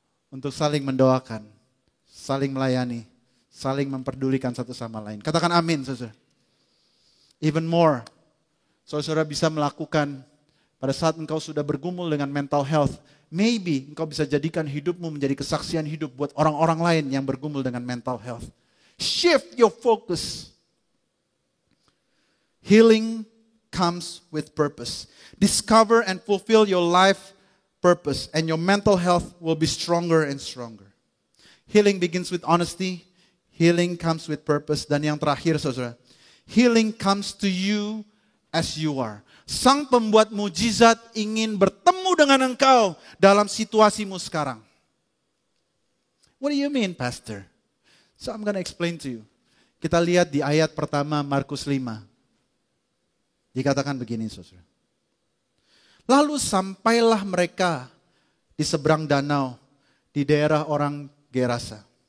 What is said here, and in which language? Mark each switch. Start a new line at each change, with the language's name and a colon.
Indonesian: Untuk saling mendoakan, saling melayani, saling memperdulikan satu sama lain. Katakan amin, saudara.
English: Even more,
Indonesian: saudara bisa melakukan. Pada saat engkau sudah bergumul dengan mental health, maybe engkau bisa jadikan hidupmu menjadi kesaksian hidup buat orang-orang lain yang bergumul dengan mental health.
English: Shift your focus. Healing comes with purpose. Discover and fulfill your life purpose and your mental health will be stronger and stronger. Healing begins with honesty. Healing comes with purpose.
Indonesian: Dan yang terakhir saudara,
English: healing comes to you as you are.
Indonesian: Sang pembuat mujizat ingin bertemu dengan engkau dalam situasimu sekarang.
English: What do you mean, Pastor? So I'm going to explain to you.
Indonesian: Kita lihat di ayat pertama Markus 5. Dikatakan begini, saudara. Lalu sampailah mereka di seberang danau di daerah orang Gerasa.